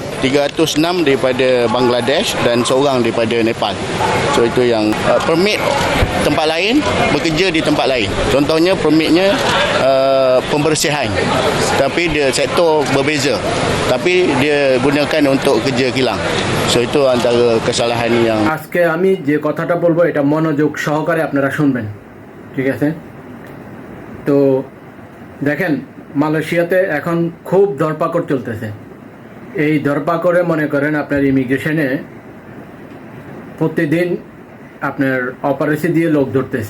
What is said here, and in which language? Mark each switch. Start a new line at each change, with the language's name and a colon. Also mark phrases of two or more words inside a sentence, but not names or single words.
Malay: 306 daripada Bangladesh dan seorang daripada Nepal. So itu yang permit tempat lain, bekerja di tempat lain. Contohnya permitnya pembersihan, tapi dia sektor berbeza, tapi dia gunakan untuk kerja kilang. So itu antara kesalahan yang
Bangla: আজকে আমি যে কথাটা বলবো এটা মনোযোগ সহকারে আপনারা শুনবেন, ঠিক আছে? তো দেখেন, মালয়েশিয়াতে এখন খুব ধরপাকড় চলতেছে। এই ধরপাকড়ে মনে করেন আপনার ইমিগ্রেশনে প্রতিদিন আপনার অপারেশি দিয়ে লোক ধরতেছে।